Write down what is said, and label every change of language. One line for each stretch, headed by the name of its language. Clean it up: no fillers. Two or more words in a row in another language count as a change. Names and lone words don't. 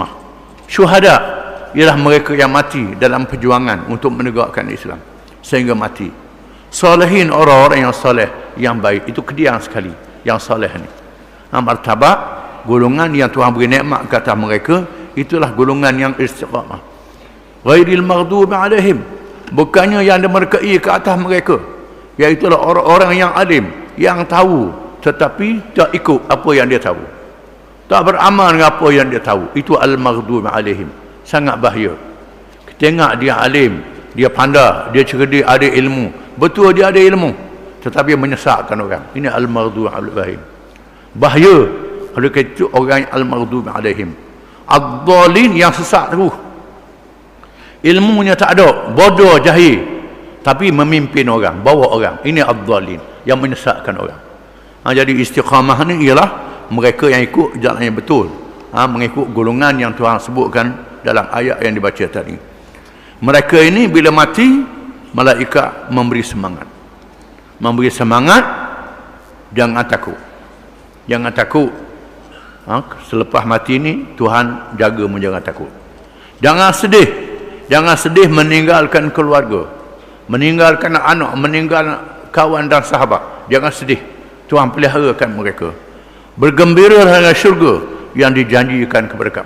Malay: Syuhada ialah mereka yang mati dalam perjuangan untuk menegakkan Islam sehingga mati. Salihin, orang-orang yang soleh, yang baik. Itu kediang sekali yang soleh ni. Martabat golongan yang Tuhan beri nikmat ke atas mereka, itulah golongan yang istiqamah.
Arabic: غير المغضوب عليهم,
Malay: bukannya yang dimerkai ke atas mereka, iaitulah orang-orang yang alim, yang tahu tetapi tak ikut apa yang dia tahu, tak beramal dengan apa yang dia tahu. Itu
Arabic: المغضوب عليهم.
Malay: Sangat bahaya. Tengok dia alim, dia pandai, dia cerdik, ada ilmu, betul dia ada ilmu, tetapi menyesatkan orang. Ini
Arabic: المغضوب عليهم.
Malay: Bahaya kalau itu orang
Arabic: المغضوب عليهم.
Malay: Ad-dhalin, yang sesat terus, ilmunya tak ada, bodoh, jahil, tapi memimpin orang, bawa orang. Ini ad-dhalin, yang menyesatkan orang. Jadi istiqamah ni ialah mereka yang ikut jalan yang betul, mengikut golongan yang Tuhan sebutkan dalam ayat yang dibaca tadi. Mereka ini bila mati, malaikat memberi semangat, jangan takut, selepas mati ni Tuhan jaga menjaga takut. Jangan sedih meninggalkan keluarga, meninggalkan anak, meninggalkan kawan dan sahabat. Jangan sedih, Tuhan peliharakan mereka. Bergembira dengan syurga yang dijanjikan kepada kamu.